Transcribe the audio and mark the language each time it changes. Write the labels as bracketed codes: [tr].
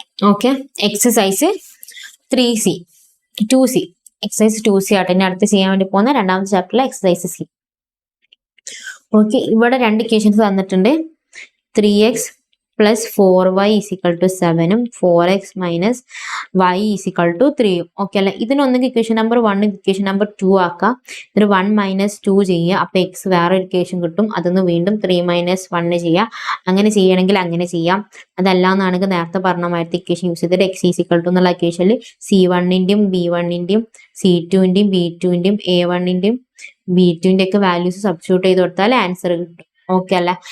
[ml] Okay, exercise 3C 2C exercise 2C ആട്ടെ ഇനി അടുത്ത് ചെയ്യാൻ വേണ്ടി പോകുന്ന രണ്ടാമത്തെ ചാപ്റ്ററിലെ എക്സസൈസ് C. ഓക്കെ, ഇവിടെ രണ്ട് ഇക്വേഷൻസ് തന്നിട്ടുണ്ട്. [en] 3x plus 4y is equal to 7 4x minus y is equal to 3. [ml] Okay അല്ലെ? ഇതിനൊന്നെങ്കിൽ ഇക്വേഷൻ നമ്പർ 1 ഇക്വേഷൻ നമ്പർ 2 ആക്കാം. ഇതിന് 1 minus 2 ചെയ്യുക. അപ്പൊ എക്സ് വേറെ ഒരു ഇക്വേഷൻ കിട്ടും. അതൊന്ന് വീണ്ടും 3 minus 1 ചെയ്യുക. അങ്ങനെ ചെയ്യണമെങ്കിൽ അങ്ങനെ ചെയ്യാം. അതല്ലാന്നാണെങ്കിൽ നേരത്തെ പറഞ്ഞ മാതിരി ഇക്വേഷൻ യൂസ് ചെയ്തിട്ട് എക്സ് ഈസ് ഇക്വൽ ടു എന്നുള്ള ഇക്വേഷനിൽ C1ന്റെയും B1ന്റെയും C2ന്റെയും B2ന്റെയും A1ന്റെയും B2ന്റെ ഒക്കെ വാല്യൂസ് സബ്സ്റ്റിറ്റ്യൂട്ട് ചെയ്ത് കൊടുത്താൽ ആൻസർ കിട്ടും. ഓക്കെ അല്ല?